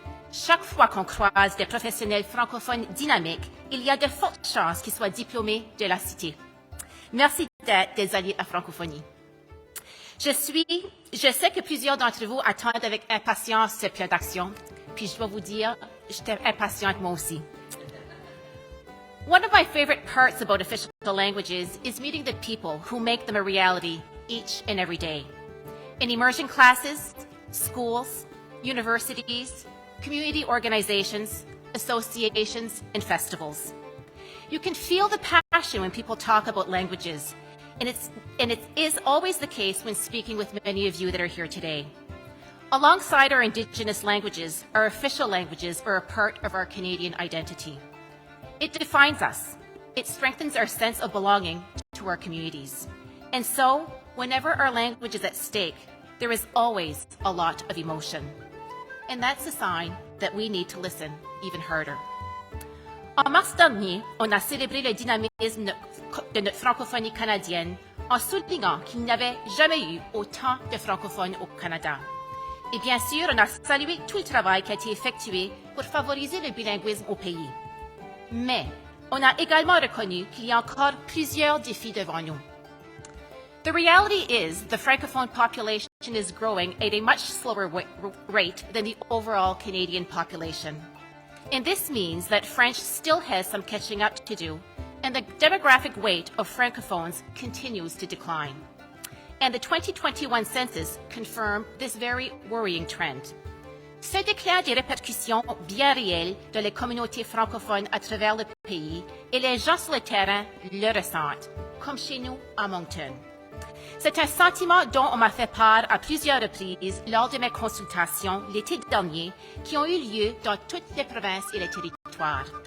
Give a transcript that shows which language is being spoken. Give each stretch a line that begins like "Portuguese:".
French: Chaque fois qu'on croise des professionnels francophones dynamiques, il y a de fortes chances qu'ils soient diplômés de la Cité. Merci d'être des alliés à la francophonie. Je sais que plusieurs d'entre vous attendent avec impatience ce plan d'action, puis je dois vous dire, j'étais impatiente moi aussi.
English: One of my favorite parts about official languages is meeting the people who make them a reality each and every day. In immersion classes, schools, universities, community organizations, associations, and festivals. You can feel the passion when people talk about languages, and it is always the case when speaking with many of you that are here today. Alongside our Indigenous languages, our official languages are a part of our Canadian identity. It defines us. It strengthens our sense of belonging to our communities. And so, whenever our language is at stake, there is always a lot of emotion. And that's a sign that we need to listen even harder.
French: En mars dernier, on a célébré le dynamisme de notre francophonie canadienne en soulignant qu'il n'y avait jamais eu autant de francophones au Canada. Et bien sûr, on a salué tout le travail qui a été effectué pour favoriser le bilinguisme au pays. Mais on a également reconnu qu'il y a encore plusieurs défis devant nous.
English: The reality is the Francophone population is growing at a much slower rate than the overall Canadian population. And this means that French still has some catching up to do, and the demographic weight of Francophones continues to decline. And the 2021 census confirmed this very worrying trend.
French: Ce déclin a des répercussions bien réelles dans les communautés francophones à travers le pays, et les gens sur le terrain le ressentent, comme chez nous à Moncton. C'est un sentiment dont on m'a fait part à plusieurs reprises lors de mes consultations l'été dernier qui ont eu lieu dans toutes les provinces et les territoires.